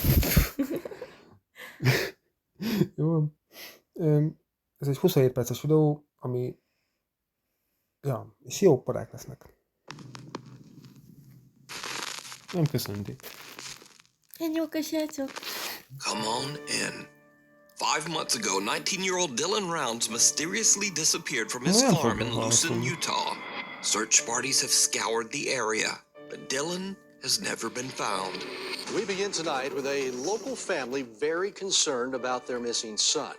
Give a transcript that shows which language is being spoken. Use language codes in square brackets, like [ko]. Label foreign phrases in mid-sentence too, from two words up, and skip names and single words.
[hu] Jó. Ez egy 27 perces videó, ami... Ja, és jó parák lesznek. Nem köszönték. Jók a srácok. [en] Come on in. 5 months ago, 19-year-old Dylan Rounds mysteriously disappeared from his farm in Lucin, Utah. Search parties have scoured the area, but Dylan has never been found. We begin tonight with a local family very concerned about their missing son.